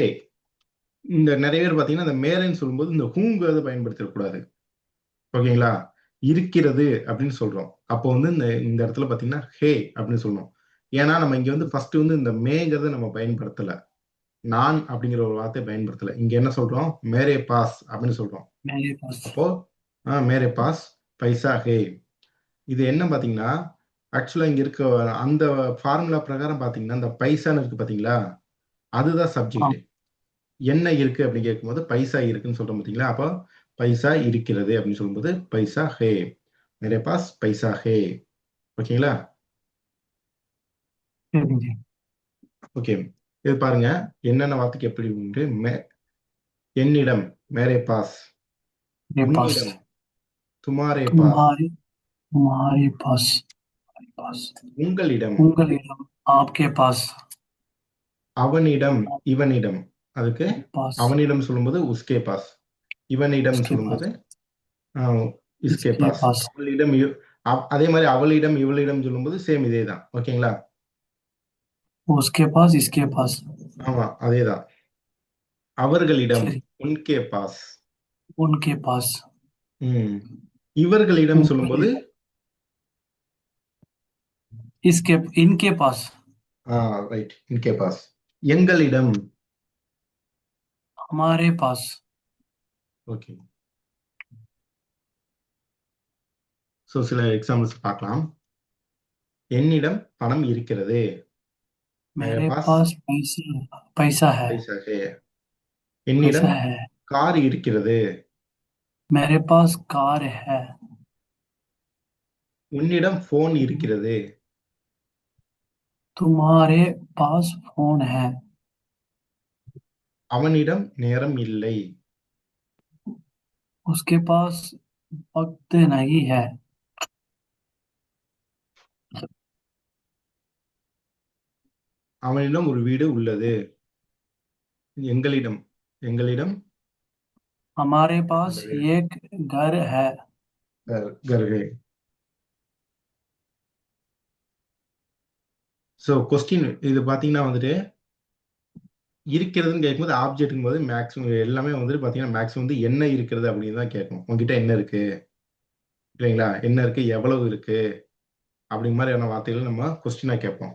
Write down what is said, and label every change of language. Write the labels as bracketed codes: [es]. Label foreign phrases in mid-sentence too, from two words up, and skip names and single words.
[ta] இந்த நிறைய பேர் பார்த்தீங்கன்னா இந்த மேரேன்னு சொல்லும்போது இந்த ஹூங்கிறத பயன்படுத்தக்கூடாது. ஓகேங்களா? இருக்கிறது அப்படின்னு சொல்றோம். அப்போ வந்து இந்த இந்த இடத்துல பார்த்தீங்கன்னா ஹே அப்படின்னு சொல்லணும். ஏன்னா நம்ம இங்க வந்து ஃபர்ஸ்ட் வந்து இந்த மேங்கிறத நம்ம பயன்படுத்தல. நான் அப்படிங்கிற ஒரு வார்த்தையை பயன்படுத்தல. இங்க என்ன சொல்றோம்? [hi] मेरे पास [ta] அப்படின்னு சொல்றோம். [hi] मेरे पास அப்போ मेरे पास पैसा है. [ta] இது என்ன பாத்தீங்கன்னா ஆக்சுவலா இங்க இருக்க அந்த ஃபார்முலா பிரகாரம் பாத்தீங்கன்னா இந்த பைசான்னு இருக்கு பாத்தீங்களா, அதுதான் [hi] हाँ [ta] சப்ஜெக்ட். என்ன இருக்கு அப்படின்னு கேட்கும்போது பைசா இருக்குன்னு சொல்றோம் பாத்தீங்களா. அப்போ பைசா இருக்கிறது அப்படின்னு சொல்லும்போது [hi] पैसा है, मेरे पास पैसा है. [ta] ஓகேங்களா? [hi] दे दीजिए। [ta] ஓகே. இது பாருங்க என்னென்ன வார்த்தைக்கு எப்படி உண்டு. என்னிடம், [hi] मेरे पास. मेरे पास [ta] உன்னிடம், [hi] तुम्हारे पास. तुम्हारे तुम्हारे पास [ta] உங்களிடம், [hi] उंगलियम आपके पास [ta] அவனிடம், இவனிடம். அதுக்கு [hi] पास [ta] அவனிடம் சொல்லும்போது [hi] उसके पास. [ta] இவனிடம் [hi] उसके [ta] சொல்லும்போது [hi] पास [ta] இஸ்கே [hi] इसके [ta] பாஸ். [hi] पास [ta] அவளிடம் அதே மாதிரி அவளிடம் இவளிடம் சொல்லும்போது சேம் இதே தான். ஓகேங்களா? [hi] उसके पास इसके पास [ta] ஆமா அதே தான். அவர்களிடம், சரி [hi] उनके पास. उनके पास [ta] ம். இவர்களிடம் சொல்லும்போது [hi] उंगलियम इसके इनके पास [ta] ரைட், [hi] इनके पास. [ta] எங்களிடம். [hi] हमारे पास [ta] ஓகே. ஸோ சில எக்ஸாம்பிள்ஸ் பார்க்கலாம். என்னிடம் பணம் இருக்கிறது. மேரே [hi] मेरे [ta] பாஸ் [hi] पास पैसा पैसा है पैसा है. पैसा [ta] என்னிடம் [hi] है [ta] கார் இருக்கிறது. [hi] मेरे पास कार है [ta] உன்னிடம் போன் இருக்கிறது. [hi] तुम्हारे पास फोन है [ta] அவனிடம் நேரம் இல்லை. [hi] उसके पास वक्त नहीं है [ta] அவனிடம் ஒரு வீடு உள்ளது. எங்களிடம், எங்களிடம் [hi] हमारे पास [ta] அந்த வீடு, [hi] एक घर है [ta] கர்ஹே. ஸோ கொஸ்டின் இது பார்த்தீங்கன்னா வந்துட்டு இருக்கிறதுன்னு கேட்கும்போது ஆப்ஜெக்ட்டுங்கும் போது மேக்ஸிமம் எல்லாமே வந்துட்டு பார்த்தீங்கன்னா மேக்ஸிமம் வந்து என்ன இருக்கிறது அப்படின்னு தான் கேட்கும். உங்ககிட்ட என்ன இருக்கு இல்லைங்களா, என்ன இருக்கு, எவ்வளவு இருக்கு அப்படிங்கிற மாதிரியான வார்த்தைகள் நம்ம கொஸ்டினா கேட்போம்.